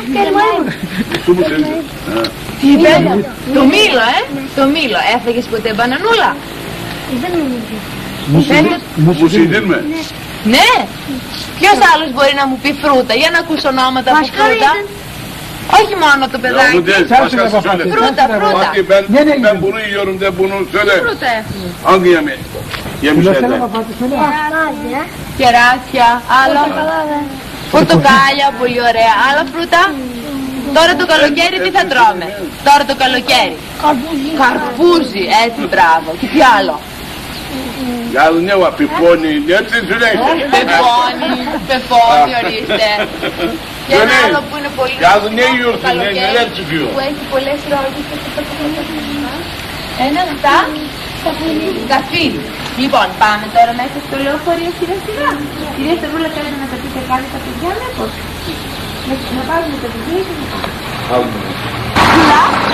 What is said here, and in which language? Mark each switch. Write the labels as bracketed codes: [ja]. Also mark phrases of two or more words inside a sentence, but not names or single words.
[el] Τι είπε? Το μήλο, Το μήλο. Έφαγες ποτέ μπανανούλα? Μου συνδύνουμε. Ναι. Ποιος άλλος μπορεί να μου πει φρούτα? Για να ακούσω ονόματα από φρούτα. Όχι μόνο το παιδάκι. Φρούτα. [tr] Ben bunu yiyorum de bunu söyle. [el] Φρούτα έχουμε. [tr] Hangi yemeği? Yemişler de. [el] Κεράσια, άλλο. Πορτοκάλια, πολύ ωραία. Άλλα φρούτα. Τώρα το καλοκαίρι τι θα τρώμε? Τώρα το καλοκαίρι. Καρπούζι, έτσι, μπράβο. Και τι άλλο? [tr] Ya ne var? Piponi. Hepsini söyle işte. [el] Πεφόνι, ορίστε. Και ένα άλλο που είναι πολύ [tr] Ya ne yiyorsun? Neler çıkıyor? [el] που έχει πολλές ρόγες. Ένα αυτά. Καφίλι. Λοιπόν, πάμε τώρα μέσα στο λεωφορείο σιγά σιγά. Κυρία Σταυρούλα, θέλετε να τα πείτε πάλι στα παιδιά, μήπως? Να πάρουμε τα παιδιά και να πάμε. Κουλά.